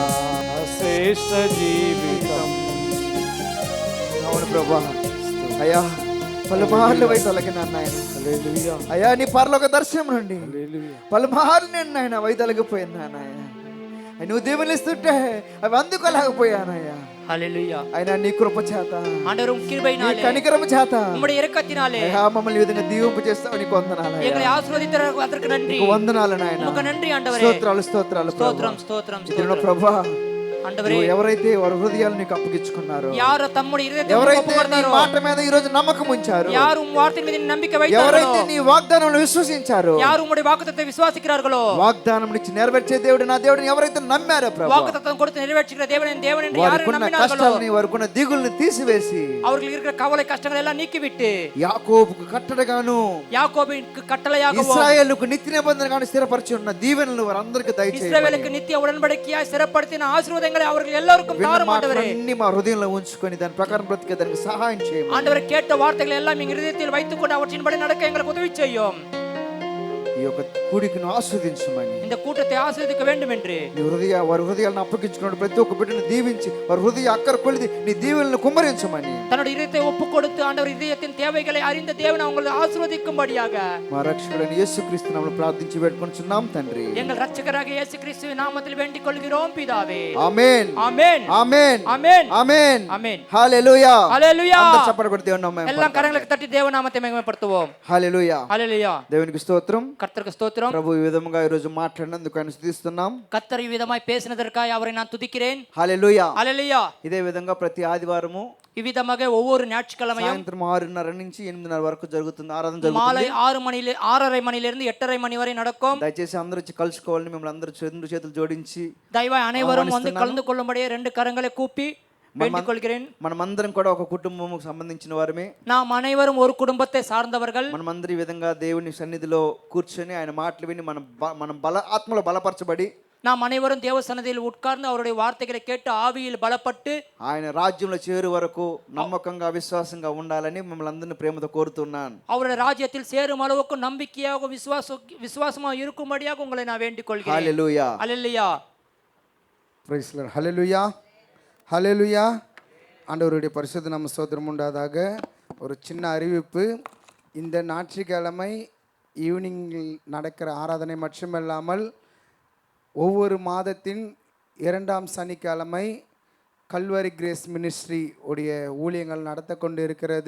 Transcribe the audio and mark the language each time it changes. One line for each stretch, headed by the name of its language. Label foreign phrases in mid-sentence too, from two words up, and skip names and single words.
Telugu: శ్రేష్ఠ జీవితం అవును ప్రభా అయ్యా పలుమార్లు వై తొలగినా నాయన హల్లెలూయా అయ్యా నీ పరలోక దర్శనం నుండి హల్లెలూయా పలుమార్లు నేను నాయన వై తొలగిపోయినా నాయన నువ్వు దీవెనిస్తుంటే అవి అందుకోలేకపోయానయ్యా
Tamil: ஹalleluya
Telugu: అయినా నీ కృప చేత
Tamil: ஆண்டவர் உம்
Telugu: నీ
Tamil: கிருபையினாலே
Telugu: కనికరము చేత
Tamil: உம்முடைய இரக்கத்தினாலே
Telugu: అయ్యా మమ్మల్ని ఈ విధంగా దీవింపు చేస్తావు నీకు వందనాలు
Tamil: எங்களை ஆசீர்வதித்ததற்கு அதற்கு நன்றி
Telugu: నీకు వందనాలు నాయన
Tamil: உமக்கு நன்றி ஆண்டவரே
Telugu: స్తోత్రాలు స్తోత్రాలు
Tamil: ஸ்தோத்திரம் ஸ்தோத்திரம்
Telugu: ఇదిగో
Tamil: ஸ்தோத்திரம்
Telugu: ప్రభా
Tamil: ஆண்டவரே
Telugu: నువ్వు ఎవరైతే వారి హృదయాలు నీకు అప్పగించుకున్నారో
Tamil: யார் தம்முடைய இதயத்தை
Telugu: ఎవరైతే నీ
Tamil: ஒப்புக்கொடுத்தாரో
Telugu: మాట మీద ఈ రోజు నమ్మకం ఉంచారో
Tamil: யார் உம் வார்த்தையின் மீது நம்பிக்கை வைத்தார்களோ
Telugu: ఎవరైతే నీ వాగ్దానంలో విశ్వసించారో
Tamil: யார் உம்முடைய வாக்குத்தத்தத்தை விசுவாசிக்கிறார்களோ
Telugu: వాగ్దానం ఇచ్చి నెరవేర్చే దేవుడు నా దేవుడిని ఎవరైతే నమ్మారో ప్రభా
Tamil: வாக்குத்தத்தம் கொடுத்து நிறைவேற்றுகிற தேவன் என் தேவன் என்று யார்
Telugu: వారికున్న
Tamil: நம்பினார்களோ
Telugu: కష్టాలని వారికున్న దిగుల్ని తీసివేసి
Tamil: அவர்கள் இருக்கிற கவலை கஷ்டங்கள் எல்லாம் நீக்கிவிட்டு
Telugu: యాకోబుకు కట్టడగాను
Tamil: யாக்கோபிற்கு கட்டளையாகவும்
Telugu: ఇశ్రాయేలుకు నిత్య నిబంధనగాను స్థిరపరిచి ఉన్న దీవెనలు వారందరికీ దయచేయండి
Tamil: இஸ்ரவேலுக்கு நித்திய உடன்படிக்கையாய் சிறப்படுத்தின ஆசீர்வாதங்களை அவர்கள் எல்லாருக்கும் தாரும் ஆண்டவரே
Telugu: అన్ని మా హృదయంలో ఉంచుకొని దాని ప్రకారం బ్రతికే దానికి సహాయం చేయండి
Tamil: ஆண்டவரே கேட்ட வார்த்தைகளை எல்லாம் எங்கள் இதயத்தில் வைத்துக்கொண்டு அவற்றின்படி நடக்க எங்களுக்கு உதவி செய்யும்
Telugu: ఈ యొక్క కూడికను ఆస్వాదించమని
Tamil: இந்த கூட்டத்தை ஆசீர்வதிக்க வேண்டும் என்று
Telugu: నీ వారి హృదయాలను అప్పగించుకున్న ప్రతి ఒక్క బిడ్డను దీవించి వారి హృదయ అక్కర కొలిది నీ దీవెనలను కుమ్మరించమని
Tamil: தன்னுடைய இதயத்தை ஒப்புக் கொடுத்து ஆண்டவர் இதயத்தின் தேவைகளை அறிந்த தேவன் அவங்களை ஆசீர்வதிக்கும்படியாக
Telugu: మా రక్షకుడైన యేసుక్రీస్తు నామములో ప్రార్థించి వేడుకొనుచున్నాం తండ్రి
Tamil: எங்கள் இரட்சகராகிய இயேசு கிறிஸ்துவின் நாமத்தில் வேண்டிக் கொள்கிறோம் பிதாவே
Telugu: ఆమేన్
Tamil: ஆமென்
Telugu: ఆమేన్
Tamil: ஆமென்
Telugu: ఆమేన్
Tamil: ஆமென்
Telugu: హల్లెలూయా
Tamil: ஹalleluya
Telugu: అందరూ చప్పట్లు కొట్టి దేవుని నామమున
Tamil: எல்லாம் கரங்களுக்கு தட்டி தேவ நாமத்தை மகிமைப்படுத்துவோம்
Telugu: హల్లెలూయా
Tamil: ஹalleluya
Telugu: దేవునికి స్తోత్రం
Tamil: கர்த்தருக்கு ஸ்தோத்திரம்
Telugu: ప్రభు ఈ విధముగా ఈ రోజు మాట్లాడినందుకు ఆయన స్తుతిస్తున్నాం
Tamil: கர்த்தர் இவ்விதமாய் பேசினதற்காக அவரை நான் துதிக்கிறேன்
Telugu: హల్లెలూయా
Tamil: ஹalleluya
Telugu: ఇదే విధంగా ప్రతి ఆదివారము
Tamil: இவ்விதமாக ஒவ்வொரு ஞாயிற்றுக்கிழமையும்
Telugu: సాయంత్రం 6:30 నుంచి 8:30 వరకు జరుగుతుంది ఆరాధన జరుగుతుంది
Tamil: மாலை 6:30 மணியிலிருந்து 8:30 மணி வரை நடக்கும்
Telugu: దయచేసి అందరూ వచ్చి కలుసుకోవాలని మిమ్మల్ని అందరూ రెండు చేతులు జోడించి
Tamil: தயவாய் அனைவரும் வந்து கலந்து கொள்ளும்படியே ரெண்டு கரங்களை கூப்பி வேண்டிக் கொள்கிறேன்
Telugu: మనమందరం కూడా ఒక కుటుంబముకు సంబంధించిన వారమే
Tamil: நாம் அனைவரும் ஒரு குடும்பத்தை சார்ந்தவர்கள்
Telugu: మనమందరం ఈ విధంగా దేవుని సన్నిధిలో కూర్చొని ఆయన మాటలు విని మనం ఆత్మలో బలపరచబడి
Tamil: நாம் அனைவரும் தேவ சன்னதியில் உட்கார்ந்து அவருடைய வார்த்தைகளை கேட்டு ஆவியில் பலப்பட்டு
Telugu: ఆయన రాజ్యంలో చేరు వరకు నమ్మకంగా విశ్వాసంగా ఉండాలని మిమ్మల్ని అందరినీ ప్రేమతో కోరుతున్నాను
Tamil: அவருடைய ராஜ்யத்தில் சேரும் அளவுக்கு நம்பிக்கையாக விசுவாசமாக இருக்கும்படியாக உங்களை நான் வேண்டிக் கொள்கிறேன்
Telugu: హల్లెలూయా
Tamil: அல்லேலூயா
English: Praise Lord
Tamil: ஹல்லேலூயா ஹல்லேலூயா ஆண்டவருடைய பரிசுத்த நாம ஸ்தோத்திரம் உண்டாதாக ஒரு சின்ன அறிவிப்பு இந்த ஞாயிற்றுக்கிழமை ஈவினிங்கில் நடக்கிற ஆராதனை மட்டுமல்லாமல் ஒவ்வொரு மாதத்தின் 2ஆம் சனிக்கிழமை கல்வரி கிரேஸ் மினிஸ்ட்ரி உடைய ஊழியங்கள் நடத்த கொண்டு இருக்கிறது.